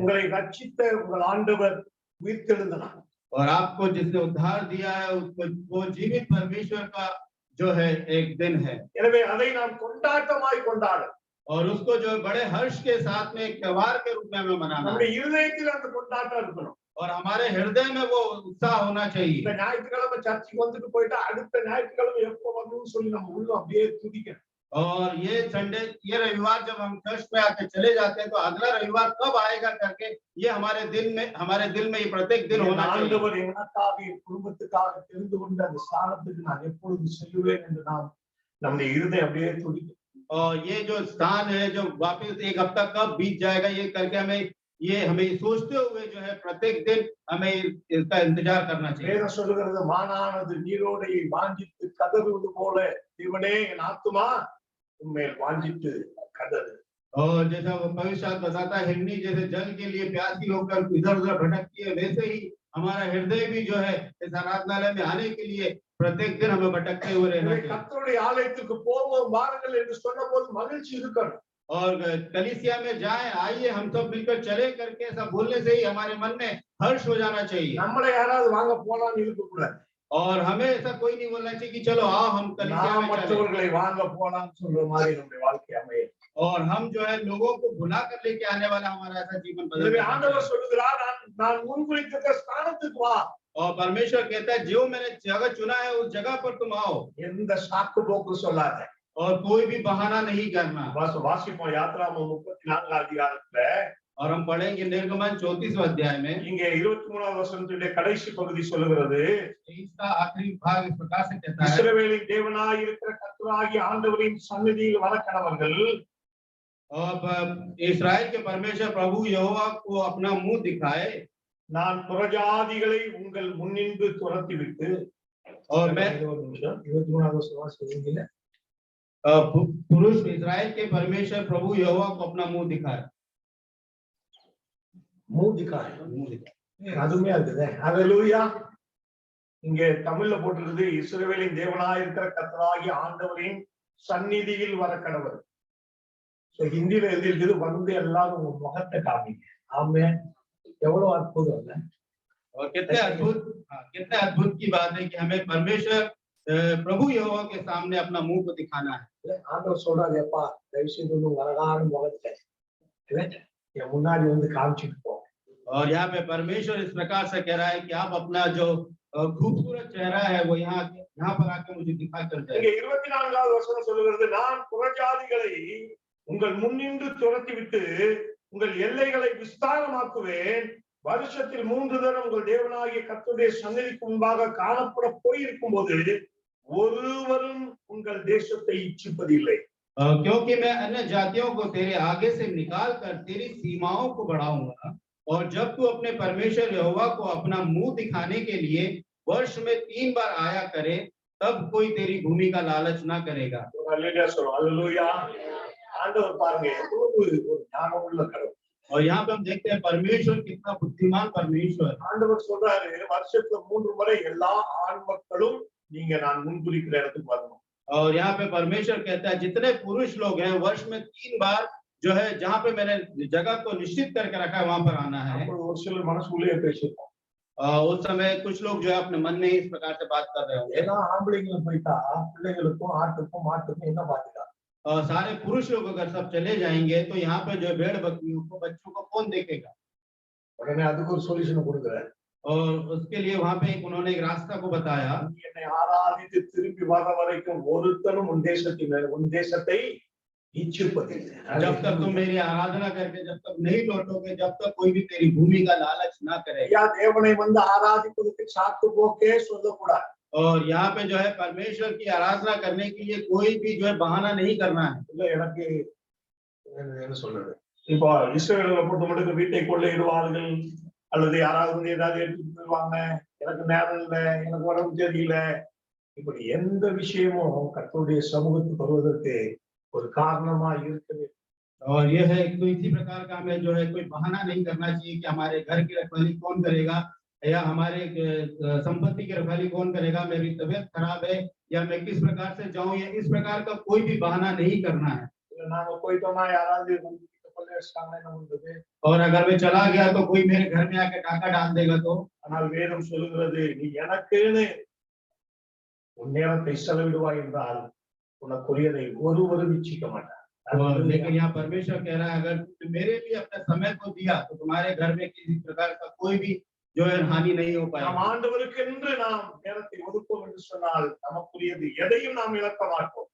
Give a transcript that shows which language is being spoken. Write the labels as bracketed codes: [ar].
[ta] உங்களை ரட்சித்த உங்கள் ஆண்டவர் உயிர்த்தெழுந்த நாள். [hi] और आपको जिसने उद्धार दिया है उसको वो जीवित परमेश्वर का जो है एक दिन है। [ta] எனவே அதை நாம் கொண்டாட்டமாய் கொண்டாட, [hi] और उसको जो है बड़े हर्ष के साथ में एक त्योहार के रूप में हमें मनाना है। [ta] நம்முடைய இருதயத்தில் அந்த கொண்டாட்டம் இருக்கணும். [hi] और हमारे हृदय में वो उत्साह होना [ta] இந்த [hi] चाहिए। [ta] ஞாயிற்றுக்கிழமை சர்ச்சுக்கு வந்துட்டு போயிட்டா அடுத்த ஞாயிற்றுக்கிழமை எப்போ வரணும்னு சொல்லி நம்ம உள்ள அப்படியே துடிக்கணும். [hi] और ये संडे ये रविवार जब हम चर्च में आके चले जाते हैं तो अगला रविवार कब आएगा करके ये हमारे दिल में ये प्रत्येक दिन होना चाहिए। [ta] ஆண்டவர் எனக்காக என் குடும்பத்துக்காக தெரிந்து கொண்ட அந்த ஸ்தானத்துக்கு நான் எப்பொழுது செல்லுவேன் என்று நாம் நம்முடைய இருதயம் அப்படியே துடிக்கும். [hi] और ये जो स्थान है जो वापस एक हफ्ता कब बीत जाएगा ये करके हमें सोचते हुए जो है प्रत्येक दिन हमें इसका इंतजार करना चाहिए। [ta] வேதம் சொல்லுகிறது, மானானது நீரோடையை வாஞ்சித்து கதறுவது போல தேவனே என் ஆத்துமா உம்மேல் வாஞ்சித்து கதறு. [hi] और जैसा वो पवित्र शास्त्र बताता है हिरनी जैसे जल के लिए प्यासी होकर इधर उधर भटकती है वैसे ही हमारा हृदय भी जो है इस आराधनालय में आने के लिए प्रत्येक दिन हमें भटकते हुए रहना चाहिए। [ta] கர்த்தருடைய ஆலயத்துக்கு போவோம் வாருங்கள் என்று சொன்னபோது மகிழ்ச்சி இருக்கணும். [hi] और कलीसिया में जाएं आइए हम सब मिलकर चले करके ऐसा बोलने से ही हमारे मन में हर्ष हो जाना चाहिए। [ta] நம்மளை யாராவது வாங்க போலாம்னு இருக்க கூடாது. [hi] और हमें ऐसा कोई नहीं बोलना चाहिए कि चलो आओ हम कलीसिया [ta] நாம் [hi] में चलें। [ta] மற்றவர்களை வாங்க போலாம்னு சொல்ற மாதிரி நம்முடைய வாழ்க்கை அமையும். [hi] और हम जो है लोगों को भुला कर लेके आने वाला हमारा ऐसा जीवन बदल [ta] எனவே [hi] जाना [ta] ஆண்டவர் [hi] चाहिए। [ta] சொல்லுகிறார், நான் முன்குறித்த ஸ்தானத்துக்கு வா. [hi] और परमेश्वर कहता है जो मैंने जगह चुना है उस जगह पर तुम आओ। [ta] எந்த சாக்கு போக்கு சொல்லாத. [hi] और कोई भी बहाना नहीं करना। [ta] வாசிப்போம் யாத்ராகமம் 34 அதிகாரத்துல. [hi] और हम पढ़ेंगे निर्गमन 34 अध्याय में [ta] இங்கே 23வது வசனத்தினுடைய கடைசி பகுதி சொல்லுகிறது, [hi] इसका आखिरी भाग इस प्रकार से कहता है [ta] இஸ்ரவேலின் தேவனாய் இருக்கிற கர்த்தராகிய ஆண்டவரின் சந்நிதியில் வர கடவர்கள் [hi] और इस्राएल के परमेश्वर प्रभु यहोवा को अपना मुंह दिखाए। [ta] நான் புறஜாதிகளை உங்கள் முன்னின்று துரத்திவிட்டு. [hi] और मैं [ta] 23வது வசனம் சொல்லுங்க. [hi] पुरुष इस्राएल के परमेश्वर प्रभु यहोवा को अपना मुंह दिखाए। मुंह दिखाए [ta] அதுமே அதுதே. ஹalleluya. இங்கே தமிழ்ல போட்டிருக்குது, இஸ்ரவேலின் தேவனாய் இருக்கிற கர்த்தராகிய ஆண்டவரின் சந்நிதியில் வர கடவர். சோ ஹிந்தில எழுதியிருக்குது, வந்து எல்லாரும் உங்க முகத்தை காமிங்க. ஆமென். எவ்வளவு அற்புதம் இல்ல? [hi] और कितने अद्भुत की बात है कि हमें परमेश्वर प्रभु यहोवा के सामने अपना मुंह को दिखाना है। [ta] ஆண்டவர் சொல்றாரு, எப்பா தயவு செய்து உங்க அழகான முகத்தை என் முன்னாடி வந்து காமிச்சிட்டு போ. [hi] और यहाँ पे परमेश्वर इस प्रकार से कह रहा है कि आप अपना जो खूबसूरत चेहरा है वो यहाँ पर आकर मुझे दिखा कर जाए। [ta] இங்க 24வது வசனம் சொல்லுகிறது, நான் புறஜாதிகளை உங்கள் முன்னின்று துரத்திவிட்டு உங்கள் எல்லைகளை விஸ்தாரமாக்குவேன். வருஷத்தில் 3 தரம் உங்கள் தேவனாகிய கர்த்தருடைய சந்நிதிக்கு முன்பாக காணப்பட போயிருக்கும் போது ஒருவரும் உங்கள் தேசத்தை இச்சிப்பதில்லை. [hi] क्योंकि मैं अन्य जातियों को तेरे आगे से निकाल कर तेरी सीमाओं को बढ़ाऊंगा। और जब तू अपने परमेश्वर यहोवा को अपना मुंह दिखाने के लिए वर्ष में 3 बार आया करे तब कोई तेरी भूमि का लालच ना करेगा। हालेलुया। [ta] आंडवर பாருங்க எவ்வளவு ஒரு ஞானமுள்ள கடவுள். [hi] और यहाँ पे हम देखते हैं परमेश्वर कितना बुद्धिमान परमेश्वर। [ta] ஆண்டவர் சொல்றாரு, வருஷத்துல 3 முறை எல்லா ஆண் மக்களும் நீங்க நான் முன்குறிக்கிற இடத்துக்கு வரணும். [hi] और यहाँ पे परमेश्वर कहता है जितने पुरुष लोग हैं वर्ष में 3 बार जो है जहाँ पे मैंने जगह को निश्चित करके रखा है वहां पर आना है। [ta] அப்போ ஒரு சிலர் மனசுக்குள்ளேயே பேசிப்போம். [hi] उस समय कुछ लोग जो है अपने मन में ही इस प्रकार से बात कर रहे होंगे। [ta] ஏன்னா ஆம்பளைங்களும் போயிட்டா பிள்ளைகளுக்கும் ஆட்டுக்கும் மாட்டுக்கும் என்ன பாத்துக்கா? [hi] और सारे पुरुष लोग अगर सब चले जाएंगे तो यहाँ पे जो भेड़ बकरियों को बच्चों को कौन देखेगा? [ta] உடனே அதுக்கு ஒரு சொல்யூஷன் கொடுக்குறாரு. [hi] और उसके लिए वहां पे उन्होंने एक रास्ता को बताया। [ta] என்னை ஆராதித்து திரும்பி வர வரைக்கும் ஒருத்தனும் உன் தேசத்தை इच्छुपதில்லை. [hi] जब तक तुम मेरी आराधना करके जब तक नहीं लौटोगे, जब तक कोई भी तेरी भूमि का लालच ना करे। [ta] या தேவனை வந்து ஆராதிப்பதற்கு சாக்கு போக்கே சொல்லக்கூடாது. [hi] और यहाँ पे जो है परमेश्वर की आराधना करने के लिए कोई भी जो है बहाना नहीं करना है। [ta] இல்ல எனக்கு என்ன சொல்றது, இப்போ இஸ்ரவேலை பொறுத்த மட்டும் வீட்டை கொள்ளையிடுவார்கள் அல்லது யாராவது வந்து ஏதாவது எடுத்துட்டு போயிடுவாங்க, எனக்கு நேரம் இல்லை, எனக்கு உடம்பு சரியில்லை, இப்படி எந்த விஷயமும் கர்த்தருடைய சமூகத்துக்கு வருவதற்கு ஒரு காரணமா இருக்குது. [hi] और ये है तो इसी प्रकार का हमें जो है कोई बहाना नहीं करना चाहिए कि हमारे घर की रखवाली कौन करेगा या हमारे संपत्ति की रखवाली कौन करेगा, मेरी तबीयत खराब है या मैं किस प्रकार से जाऊं, या इस प्रकार का कोई भी बहाना नहीं करना है। [ta] நாம போயிட்டோமா யாராவது [hi] और अगर मैं चला गया तो कोई मेरे घर में आके डाका डाल देगा तो। [ta] ஆனால் வேதம் சொல்லுகிறது நீ எனக்குன்னு உன் நேரத்தை செலவிடுவாய் என்றால் உனக்குரியதை ஒருவரும் இச்சிக்க மாட்டார். [hi] लेकिन यहाँ परमेश्वर कह रहा है अगर तुम मेरे लिए अपने समय को दिया तो तुम्हारे घर में किसी प्रकार का कोई भी जो है हानि नहीं हो पाएगी। [ta] நாம் ஆண்டவருக்கென்று நாம் நேரத்தை ஒதுக்குவோம் என்று சொன்னால் நமக்குரியது எதையும் நாம் இழக்க மாட்டோம்.